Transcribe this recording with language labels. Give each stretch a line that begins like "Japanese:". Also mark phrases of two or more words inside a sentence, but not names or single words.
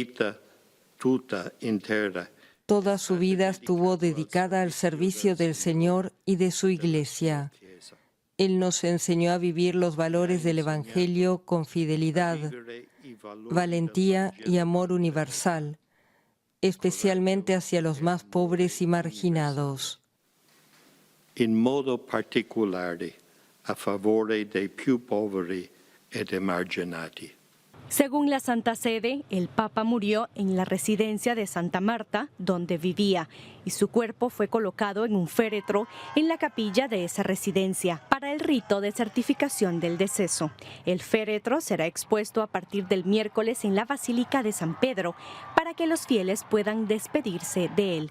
Spanish: Toda su vida estuvo dedicada al servicio del Señor y de su Iglesia. Él nos enseñó a vivir los valores del Evangelio con fidelidad, valentía y amor universal, especialmente hacia los más pobres y marginados.
Italian: In modo particolare a favore dei più poveri ed emarginati.
Spanish: Según la Santa Sede, el Papa murió en la residencia de Santa Marta, donde vivía, y su cuerpo fue colocado en un féretro en la capilla de esa residencia para el rito de certificación del deceso. El féretro será expuesto a partir del miércoles en la Basílica de San Pedro para que los fieles puedan despedirse de él.